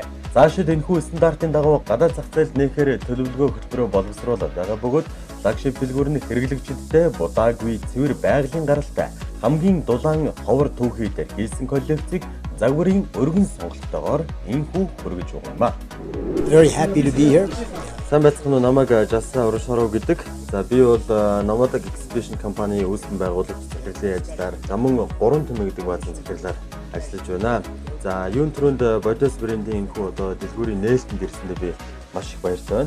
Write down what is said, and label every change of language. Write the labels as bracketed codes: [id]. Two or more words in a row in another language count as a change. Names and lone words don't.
[mn] Цаашид энэхүү стандартын дагуу гадаад зах зээлд нээхээр төлөвлөгөө хөтөлбөрөөр боловсруулаад байгаа бөгөөд флагшип дэлгүүр нь хэрэглэгчдэд будаагүй цэвэр байгалийн гаралтай хамгийн дулаан ховор түүхийдээр хийсэн коллекцийг загварын өргөн сонголттойгоор энэхүү хүргэж байгаа юм а. [en] Very happy to be here. [mn] Сайн байцгаана уу, намайг Жассан Уршаров гэдэг. За би бол Nomadag Exhibition компани үүсгэн байгуулагч захирлын ажлаар Замун 3 төмө гэдэг баазын захирлаар ажиллаж байна. За юун түрүүнд Бодос брендийн энэхүү одоо дэлгүүрийн нээлтэнд ирсэндээ би маш их баяртай байна.